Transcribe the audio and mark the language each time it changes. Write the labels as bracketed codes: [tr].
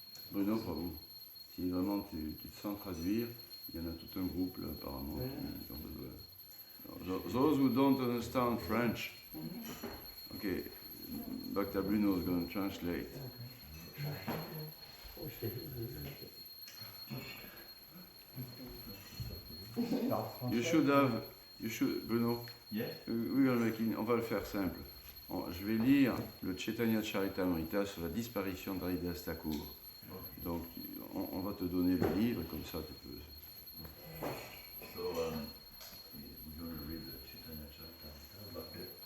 [fr] Bruno, pour vous, si vraiment tu te sens traduire, il y en a tout un groupe là, apparemment qui ont besoin. [en] Those who don't understand French, okay, Dr. Bruno is going to translate. You should, Bruno, Yes. [fr] On va le faire simple. Je vais lire le Chaitanya Charitamrita sur la disparition d'Haridas Thakur. [en] Okay. [fr] Donc, on va te donner le livre, comme ça tu peux... [en] So, we're going to read the Chaitanya Charitamrita.